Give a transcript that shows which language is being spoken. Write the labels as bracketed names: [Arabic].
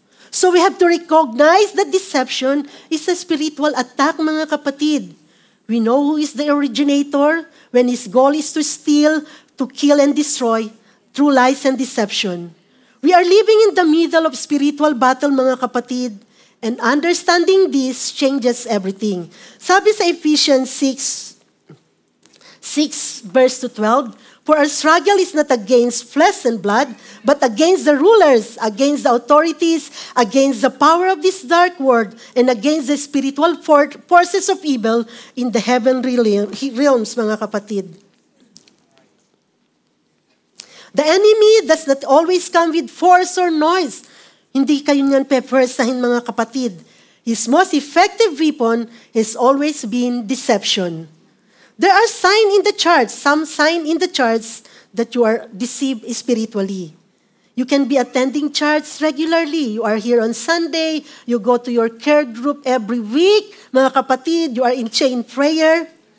[English] So we have to recognize that deception is a spiritual attack, [Filipino] mga kapatid. [English] We know who is the originator when his goal is to steal, to kill, and destroy through lies and deception. We are living in the middle of spiritual battle, [Filipino] mga kapatid, [English] and understanding this changes everything. [Filipino] Sabi sa [English] Ephesians 6 verse 12, for our struggle is not against flesh and blood, but against the rulers, against the authorities, against the power of this dark world, and against the spiritual forces of evil in the heavenly realms, [Filipino] mga kapatid. [English] The enemy does not always come with force or noise. [Filipino] Hindi kayo niyan pepersahin, mga kapatid. [English] His most effective weapon has always been deception. There are signs in the church, some sign in the church that you are deceived spiritually. You can be attending church regularly. You are here on Sunday. You go to your care group every week. [Filipino] Mga kapatid, [English] you are in chain prayer.